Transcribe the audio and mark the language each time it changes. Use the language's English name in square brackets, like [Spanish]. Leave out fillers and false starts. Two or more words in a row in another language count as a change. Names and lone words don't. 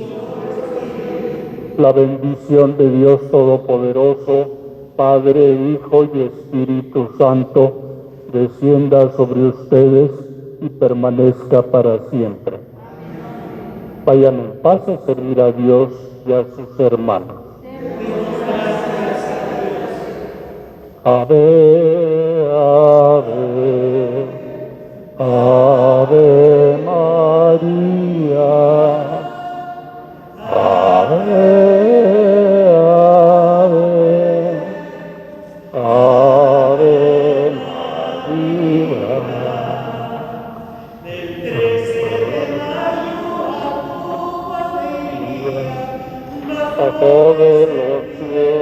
[Spanish] La bendición de Dios Todopoderoso, Padre, Hijo y Espíritu Santo, descienda sobre ustedes y permanezca para siempre. Vayan en paz a servir a Dios y a sus hermanos. Ave, ave, ave María. Ave, ave, ave María. Del 13 de mayo a tu familia, A todos los